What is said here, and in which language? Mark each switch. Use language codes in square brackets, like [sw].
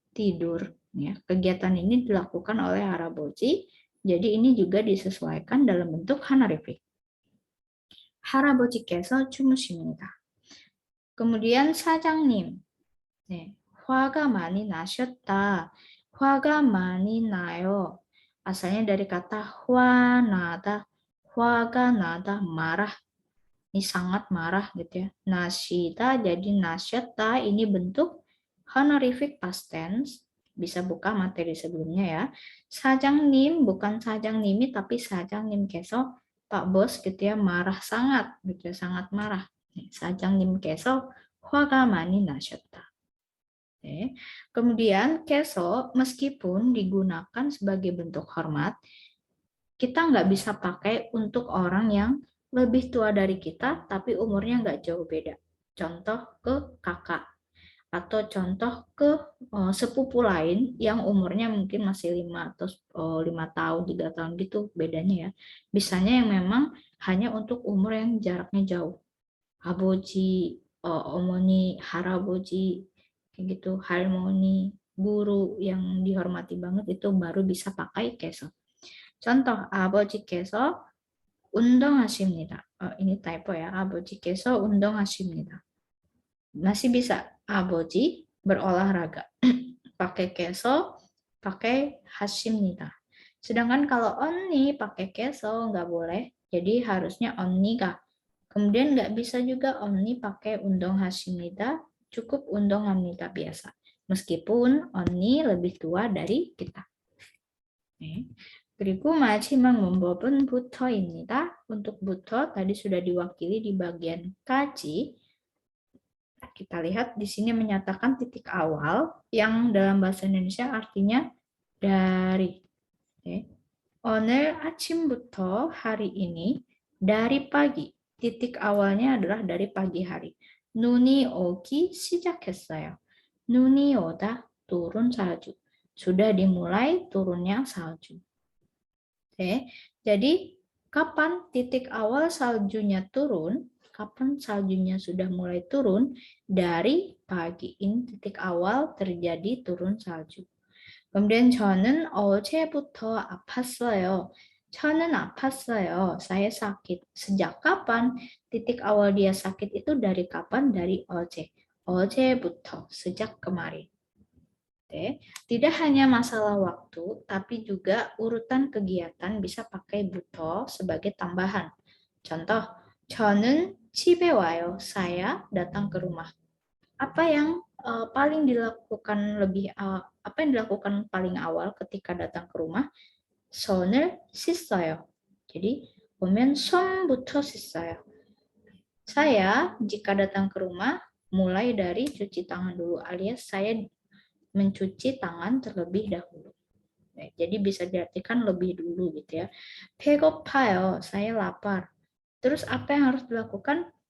[id] Tidur. Ya, kegiatan ini dilakukan oleh 할아버지. Jadi ini juga disesuaikan dalam bentuk honorific. [ko] 할아버지께서 주무십니다. [id] kemudian 사장님. [ko] 네, 화가 많이 나셨다. 화가 많이 나요. [id] Asalnya dari kata [ko] 화나다. 화가 나다, [id] marah. Ini sangat marah gitu ya. Nasyida jadi nasyata, ini bentuk honorific past tense. Bisa buka materi sebelumnya ya. Sajangnim bukan sajangnimi tapi sajang님께서 Pak Bos gitu ya, marah sangat gitu ya, sangat marah. [ko] sajang님께서 화가 많이 나셨다. [id] Oke. Kemudian keso meskipun digunakan sebagai bentuk hormat, kita nggak bisa pakai untuk orang yang lebih tua dari kita, tapi umurnya nggak jauh beda. Contoh ke kakak, atau contoh ke sepupu lain yang umurnya mungkin masih 5 atau 5 tahun, 3 tahun gitu bedanya ya. Bisanya yang memang hanya untuk umur yang jaraknya jauh. Aboji, omoni, haraboji, kayak gitu, harmoni, guru yang dihormati banget itu baru bisa pakai keso. [ko] Contoh, 아버지께서 운동하십니다. [id] ini typo ya, [ko] 아버지께서 운동하십니다. [id] Masih bisa, 아버지 berolahraga. pakai keso, pakai 하십니다. Sedangkan kalau 언니 pakai keso nggak boleh, jadi harusnya 언니가. Kemudian nggak bisa juga 언니 pakai 운동하십니다, cukup 운동합니다 biasa. Meskipun 언니 lebih tua dari kita. [ko] 그리고 마지막 문법은 부터입니다. [id] Untuk bu터 tadi sudah diwakili di bagian kaji. Kita lihat di sini menyatakan titik awal yang dalam bahasa Indonesia artinya dari. [ko] 오늘 아침부터 [id] hari ini, dari pagi. Titik awalnya adalah dari pagi hari. [ko] 눈이 오기 시작했어요. 눈이 오다 [id] turun salju. Sudah dimulai turunnya salju. Oke, jadi kapan titik awal saljunya turun? Kapan saljunya sudah mulai turun? Dari pagi. Ini titik awal terjadi turun salju. [ko] kemudian 저는 어제부터 아팠어요. [id] 저는 아팠어요. Saya sakit. Sejak kapan? Titik awal dia sakit itu dari kapan? Dari 어제. [ko] 어제부터, [id] sejak kemarin. Oke. Tidak hanya masalah waktu, tapi juga urutan kegiatan bisa pakai buto sebagai tambahan. [ko] Contoh, 저는 집에 와요. [id] Saya datang ke rumah. Apa yang paling dilakukan apa yang dilakukan paling awal ketika datang ke rumah? [ko] 손을 씻어요. Jadi 보면 손부터 씻어요. [id] Saya jika datang ke rumah mulai dari cuci tangan dulu, alias saya mencuci tangan terlebih dahulu. Jadi bisa diartikan lebih dulu gitu ya. 배고파요, saya lapar. Terus apa yang harus dilakukan?